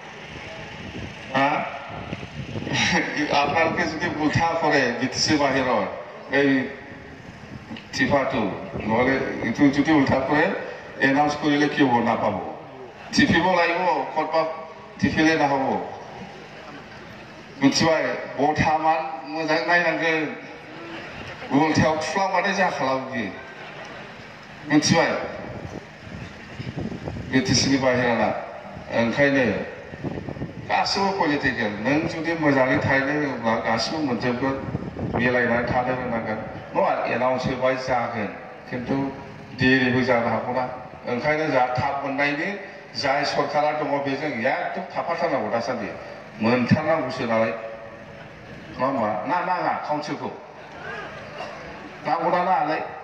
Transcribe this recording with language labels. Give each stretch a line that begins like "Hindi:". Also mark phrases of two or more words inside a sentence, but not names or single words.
Assamese: আপোনালোকে যদি উঠা কৰে BTC বাহিৰৰ এই টিপাটো নহ'লে এইটো যদি উঠা কৰে এনাউন্স কৰিলে কি হ'ব নাপাব টিপিব লাগিব ক'ৰবাত টিপিলে নহ'ব
Bodo: मिथिबाय बथामान मोजां नायनांगोन उल्थायाव थुफ्लांबाथाय जाखालाबो बियो मिथिबाय BTCनि बाहेराना ओंखायनो गासिबो पलिटिकेल नों जुदि मोजाङै थानो रोङोब्ला गासिबो मोनजोबगोन मिलायनानै थानो रोंनांगोन नङा एनाउन्स होबाय जागोन खिन्थु देरिबो जानो हागौना ओंखायनो जा थाब मोननायनि जाय सरकारा दङ बेजों एकदम थाफाथारनांगौ दासान्दि मोनथारनांगौसो नालाय नङा होमबा ना नाङा काउन्सिलखौ नांगौना नाङालाय